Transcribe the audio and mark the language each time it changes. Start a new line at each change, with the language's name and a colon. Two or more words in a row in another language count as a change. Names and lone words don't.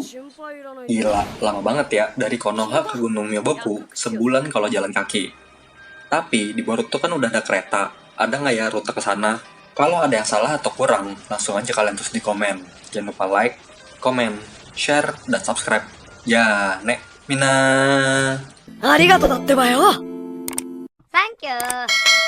Indonesian: Gila, lama banget ya dari Konoha ke Gunung Myoboku, sebulan kalau jalan kaki. Tapi di Boruto kan udah ada kereta, ada nggak ya rute ke sana? Kalau ada yang salah atau kurang, langsung aja kalian tulis di komen. Jangan lupa like, komen, share, dan subscribe.
Japanese: じゃね、みんな. ありがとうだってばよ。サンキュー。